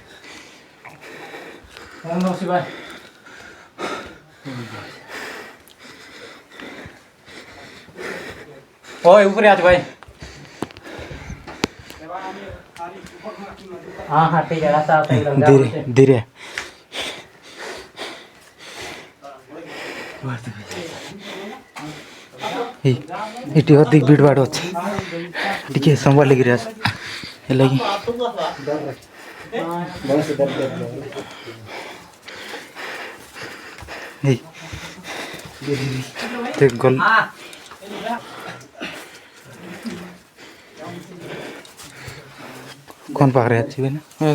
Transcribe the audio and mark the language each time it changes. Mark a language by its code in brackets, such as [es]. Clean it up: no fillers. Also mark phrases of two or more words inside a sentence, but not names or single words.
[hi] ओए ऊपर आ भाई हाँ हाँ ठीक है रास्ता धीरे धीरे [or] ଏଠି ଅଧିକ ଭିଡ଼ ଭାଡ଼ ଅଛି ଟିକେ ସମ୍ଭାଳିକିରି ଆସ ହେଲାକି ଗଲ କ'ଣ ପାଖରେ ଆସିବେ ନା